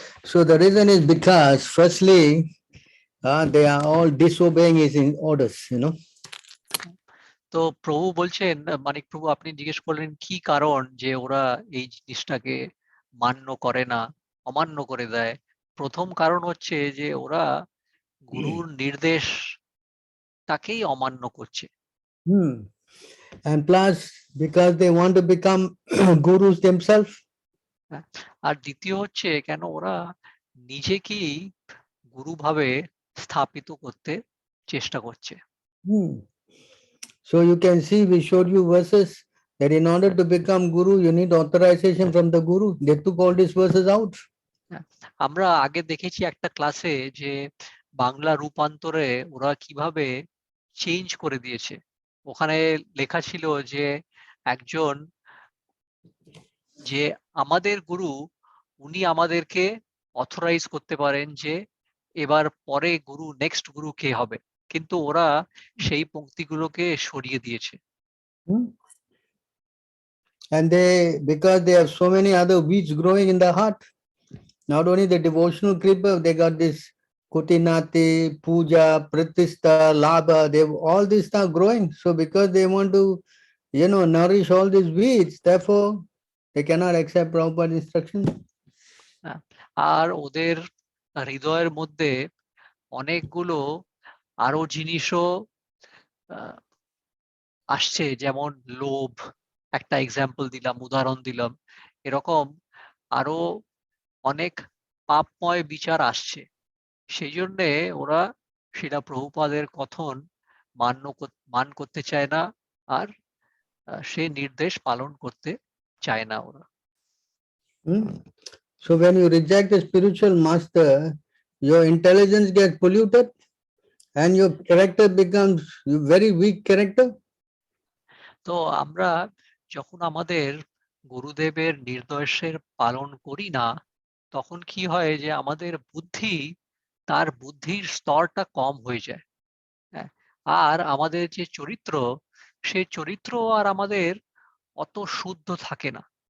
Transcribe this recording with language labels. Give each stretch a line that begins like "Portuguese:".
English: So the reason is because firstly, they are all disobeying his orders,
Bangla: তো প্রভু বলছেন, মানিক প্রভু আপনি জিজ্ঞেস করলেন কি কারণ যে ওরা এই জিনিসটাকে মান্য করে না, অমান্য করে দেয়। প্রথম কারণ হচ্ছে যে ওরা গুরুর নির্দেশটাকেই অমান্য করছে।
English: And plus, because they want to become gurus themselves.
Bangla: আর দ্বিতীয় হচ্ছে কেন ওরা নিজেকেই গুরু ভাবে স্থাপিত করতে চেষ্টা করছে।
English: So you can see, we showed you verses that in order to become guru, you need authorization from the guru. They took all these verses out.
Bangla: আমরা আগে দেখেছি একটা ক্লাসে যে বাংলা রূপান্তরে ওরা কিভাবে চেঞ্জ করে দিয়েছে। ওখানে লেখা ছিল যে একজন যে আমাদের গুরু, উনি আমাদেরকে অথরাইজ করতে পারেন যে এবার পরে গুরু, নেক্সট গুরু কে হবে, কিন্তু ওরা সেই পংক্তিগুলোকে সরিয়ে দিয়েছে। Hmm?
English: And they, because they have so many other weeds growing in the heart, not only the devotional creeper, they got this Kutinati, Puja, Pratishta, Labha, they all this stuff growing. So because they want to, nourish all these weeds, therefore they cannot accept proper instruction.
Bangla: আর ওদের হৃদয়ের মধ্যে অনেকগুলো আরো জিনিসও আসছে, যেমন লোভ, একটা এক্সাম্পল দিলাম, উদাহরণ দিলাম, এরকম আরো অনেক পাপময় বিচার আসছে। সেই জন্যে ওরা শিলা প্রভুপাদের কথন মান করতে চায় না, আর সে নির্দেশ পালন করতে চায় না ওরা।
English: So when you reject the spiritual master, your intelligence gets polluted and your character becomes very weak character.
Bangla: তো আমরা যখন আমাদের গুরুদেবের নির্দেশের পালন করি না, তখন কি হয় যে আমাদের তার বুদ্ধির স্তরটা কম হয়ে যায়। হ্যাঁ, আর আমাদের যে চরিত্র, সেই চরিত্র আর আমাদের অত শুদ্ধ থাকে না।